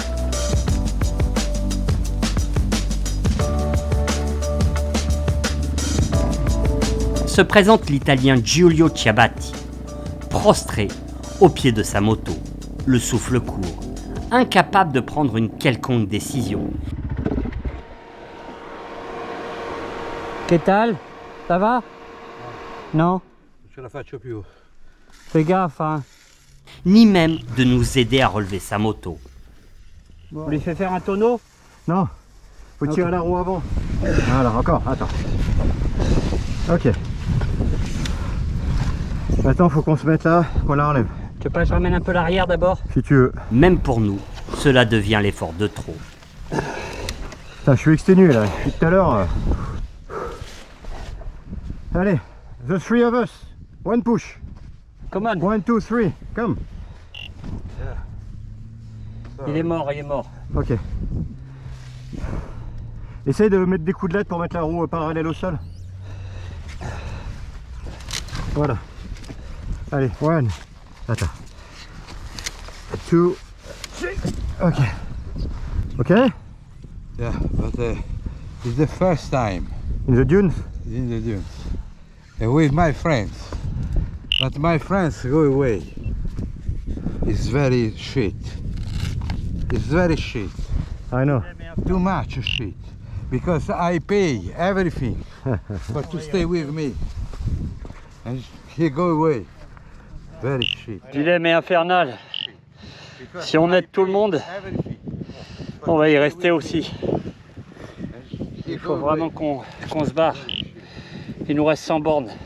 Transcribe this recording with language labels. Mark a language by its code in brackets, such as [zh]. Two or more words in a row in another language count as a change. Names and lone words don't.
[fr] Se présente l'Italien Giulio Ciabatti, prostré au pied de sa moto, le souffle court, incapable de prendre une quelconque décision. [es] Che tal? [fr] Ça va? Non? [it] Ce la faccio più. [fr] Fais gaffe, hein. Ni même de nous aider à relever sa moto. On lui fait faire un tonneau? Non, faut tirer la roue avant. Voilà, encore, attends. Ok. Maintenant, faut qu'on se mette là, qu'on la relève. Tu veux pas que je ramène un peu l'arrière d'abord? Si tu veux. Même pour nous, cela devient l'effort de trop. Putain, je suis exténué là, depuis tout à l'heure. Allez, [en] the three of us. One push. Come on. 1, 2, 3, come. [fr] Il est mort, il est mort. Ok. Essaye de mettre des coups de latte pour mettre la roue parallèle au sol. Voilà. Allez, 1. Attends. 2. Ok. Ok? [en] Yeah, but it's the first time In the dunes? in the dunes. And with my friends. But my friends go away. It's very shit. It's very shit. I know. Too much shit. Because I pay everything but to stay with me. And he go away. Very shit. [fr] Dilemme est infernal. Si on aide tout le monde, on va y rester aussi. Il faut vraiment qu'on se barre. Il nous reste 100 bornes.